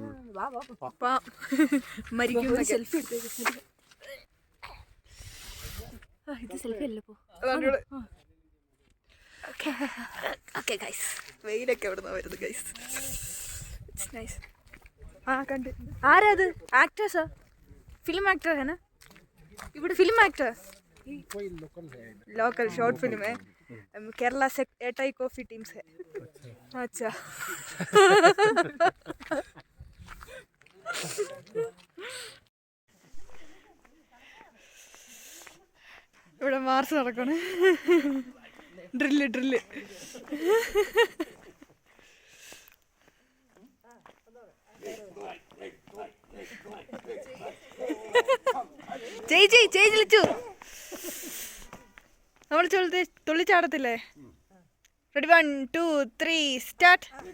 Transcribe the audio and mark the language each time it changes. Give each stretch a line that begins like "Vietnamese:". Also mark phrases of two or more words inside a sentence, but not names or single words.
Malayalam: സെൽഫി ഇത് സെൽഫി അല്ലേ പോ.
English: Okay guys,
Malayalam: വെയിലൊക്കെ എവിടെ നിന്നാണ് വരുന്നത് ഗൈസ്.
English: It's nice.
Malayalam: ആ കണ്ട്. ആരാ അത്? ആക്ടേഴ്സാ?
English: film actor
Hindi: है ना?
Malayalam: ഇവിടെ
English: film actor, local short film
Malayalam: है.
Hindi: केरला से एटाई कॉफी टीम से।
Malayalam: अच्छा ഇവിടെ മാർച്ച് നടക്കണേ ഡ്രില്ല് ചെയ് വിളിച്ചു നമ്മൾ തുള്ളിച്ചാടത്തില്ലേ റെഡി 1 2 3 സ്റ്റാർട്ട്